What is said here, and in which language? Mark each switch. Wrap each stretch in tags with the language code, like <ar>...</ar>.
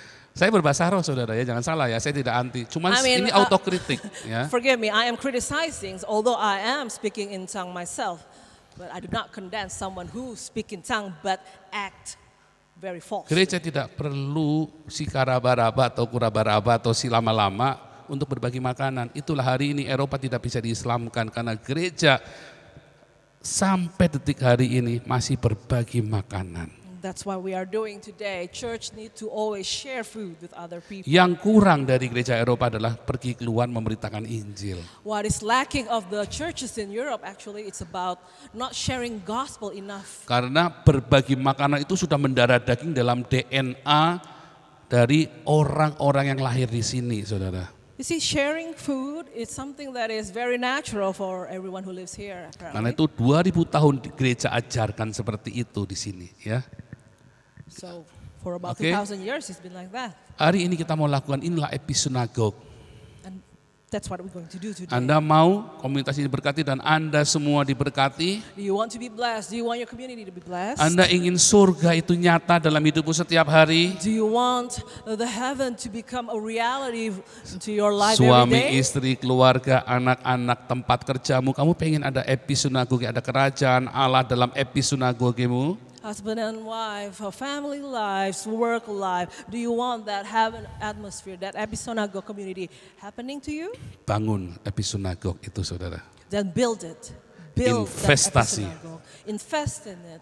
<id>Saya berbahasa roh saudara ya, jangan salah ya, saya tidak anti. Cuman</id> <en>I mean,</en> <id>ini autokritik ya.</id> <en>Forgive me, I am criticizing, although I am speaking in tongue myself, but I do not condemn someone who speak in tongue but act very false.</en> <id>Gereja tidak perlu si karaba-raba atau kuraba-raba atau si lama-lama untuk berbagi makanan. Itulah hari ini Eropa tidak bisa diislamkan karena gereja sampai detik hari ini masih berbagi makanan.</id> <en>That's what we are doing today. Church need to always share food with other people.</en> <id>Yang kurang dari gereja Eropa adalah pergi keluar memberitakan Injil.</id> <en>What is lacking of the churches in Europe actually it's about not sharing gospel enough.</en> <id>Karena berbagi makanan itu sudah mendarah daging dalam DNA dari orang-orang yang lahir di sini, saudara.</id> <en>You see, sharing food is something that is very natural for everyone who lives here.</en> <id>Karena</id> <en>Apparently.</en> <id>itu 2000 tahun gereja ajarkan seperti itu di sini, ya.</id> <en>So for about Okay. 2,000 years it's been like that.</en> <id>Hari ini kita mau lakukan inilah episunagog.</id> <en>And that's what we're going to do today.</en> <id>Anda mau komunitas ini diberkati dan Anda semua diberkati.</id> <en>Do you want to be blessed? Do you want your community to be blessed?</en> <id>Anda ingin surga itu nyata dalam hidupmu setiap hari.</id> <en>Do you want the heaven to become a reality to your life</en> <id>Suami,</id> <en>every day?</en> <id>istri, keluarga, anak-anak, tempat kerjamu. Kamu pengen ada episunagog, ada kerajaan Allah dalam episunagogemu.</id> <en>Husband and wife, family lives, work life. Do you want that heaven atmosphere, that episonago community happening to you?</en> <id>Bangun episunagog itu saudara.</id> <en>Then build it. Build</en> <id>Investasi.</id> <en>that episonago. Invest in it.</en>